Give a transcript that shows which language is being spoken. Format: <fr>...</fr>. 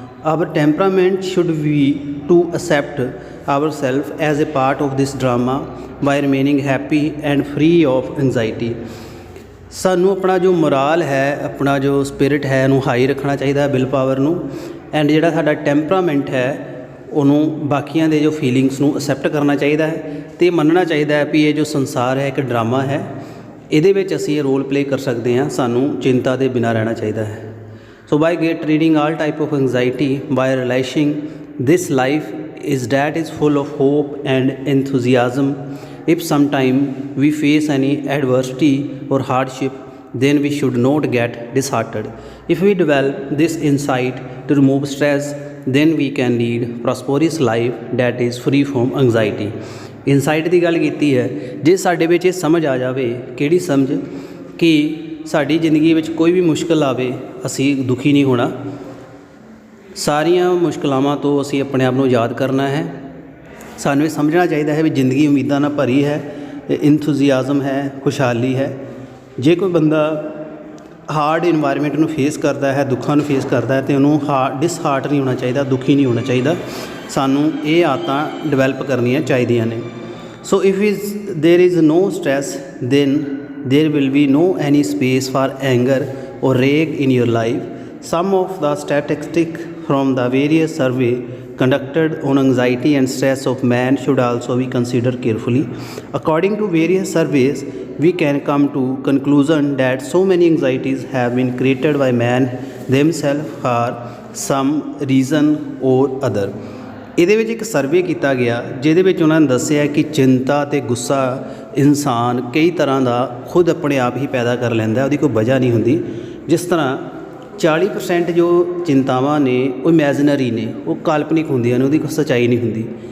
<en>Our temperament should be to accept ourselves as a part of this drama by remaining happy and free of anxiety.</en> <pa>ਸਾਨੂੰ ਆਪਣਾ ਜੋ ਮੋਰਾਲ ਹੈ, ਆਪਣਾ ਜੋ spirit ਹੈ ਉਹਨੂੰ ਹਾਈ ਰੱਖਣਾ ਚਾਹੀਦਾ ਹੈ, ਵਿਲ ਪਾਵਰ ਨੂੰ। ਐਂਡ ਜਿਹੜਾ ਸਾਡਾ ਟੈਂਪਰਾਮੈਂਟ ਹੈ ਉਹਨੂੰ ਬਾਕੀਆਂ ਦੇ ਜੋ ਫੀਲਿੰਗਸ ਨੂੰ ਅਸੈਪਟ ਕਰਨਾ ਚਾਹੀਦਾ ਹੈ ਅਤੇ ਮੰਨਣਾ ਚਾਹੀਦਾ ਹੈ ਵੀ ਇਹ ਜੋ ਸੰਸਾਰ ਹੈ ਇੱਕ ਡਰਾਮਾ ਹੈ, ਇਹਦੇ ਵਿੱਚ ਅਸੀਂ ਇਹ ਰੋਲ ਪਲੇ ਕਰ ਸਕਦੇ ਹਾਂ। ਸਾਨੂੰ ਚਿੰਤਾ ਦੇ ਬਿਨਾਂ ਰਹਿਣਾ ਚਾਹੀਦਾ ਹੈ।</pa> <en>So by get reading all type of anxiety, by realizing this life is that is full of hope and enthusiasm. If sometime we face any adversity or hardship, then we should not get disheartened. If we develop this insight to remove stress, then we can lead prosperous life that is free from anxiety.</en> <pa>Insight ਦੀ ਗੱਲ ਕੀਤੀ ਹੈ, ਜੇ ਸਾਡੇ ਵਿੱਚ ਇਹ ਸਮਝ ਆ ਜਾਵੇ, ਕਿਹੜੀ ਸਮਝ, ਕਿ ਸਾਡੀ ਜ਼ਿੰਦਗੀ ਵਿੱਚ ਕੋਈ ਵੀ ਮੁਸ਼ਕਿਲ ਆਵੇ ਅਸੀਂ ਦੁਖੀ ਨਹੀਂ ਹੋਣਾ, ਸਾਰੀਆਂ ਮੁਸ਼ਕਿਲਾਵਾਂ ਤੋਂ ਅਸੀਂ ਆਪਣੇ ਆਪ ਨੂੰ ਯਾਦ ਕਰਨਾ ਹੈ। ਸਾਨੂੰ ਇਹ ਸਮਝਣਾ ਚਾਹੀਦਾ ਹੈ ਵੀ ਜ਼ਿੰਦਗੀ ਉਮੀਦਾਂ ਨਾਲ ਭਰੀ ਹੈ, ਇੰਥੂਜ਼ੀਆਜ਼ਮ ਹੈ, ਖੁਸ਼ਹਾਲੀ ਹੈ। ਜੇ ਕੋਈ ਬੰਦਾ ਹਾਰਡ ਇਨਵਾਇਰਮੈਂਟ ਨੂੰ ਫੇਸ ਕਰਦਾ ਹੈ, ਦੁੱਖਾਂ ਨੂੰ ਫੇਸ ਕਰਦਾ ਹੈ, ਅਤੇ ਉਹਨੂੰ ਡਿਸਹਾਰਟ ਨਹੀਂ ਹੋਣਾ ਚਾਹੀਦਾ, ਦੁਖੀ ਨਹੀਂ ਹੋਣਾ ਚਾਹੀਦਾ। ਸਾਨੂੰ ਇਹ ਆਦਤਾਂ ਡਿਵੈਲਪ ਕਰਨੀਆਂ ਚਾਹੀਦੀਆਂ ਨੇ।</pa> <en>So if there is no stress then there will be no any space for anger or rage in your life. Some of the statistics from the various survey conducted on anxiety and stress of man should also be considered carefully. According to various surveys, we can come to conclusion that so many anxieties have been created by man themselves for some reason or other.</en> <pa>ਇਹਦੇ ਵਿੱਚ ਇੱਕ survey ਕੀਤਾ ਗਿਆ ਜਿਹਦੇ ਵਿੱਚ ਉਹਨਾਂ ਨੇ ਦੱਸਿਆ ਕਿ ਚਿੰਤਾ ਅਤੇ ਗੁੱਸਾ ਇਨਸਾਨ ਕਈ ਤਰ੍ਹਾਂ ਦਾ ਖੁਦ ਆਪਣੇ ਆਪ ਹੀ ਪੈਦਾ ਕਰ ਲੈਂਦਾ, ਉਹਦੀ ਕੋਈ ਵਜ੍ਹਾ ਨਹੀਂ ਹੁੰਦੀ। ਜਿਸ ਤਰ੍ਹਾਂ 40% ਜੋ ਚਿੰਤਾਵਾਂ ਨੇ ਉਹ ਇਮੈਜਨਰੀ ਨੇ, ਉਹ ਕਾਲਪਨਿਕ ਹੁੰਦੀਆਂ ਨੇ, ਉਹਦੀ ਕੋਈ ਸੱਚਾਈ ਨਹੀਂ ਹੁੰਦੀ।</pa>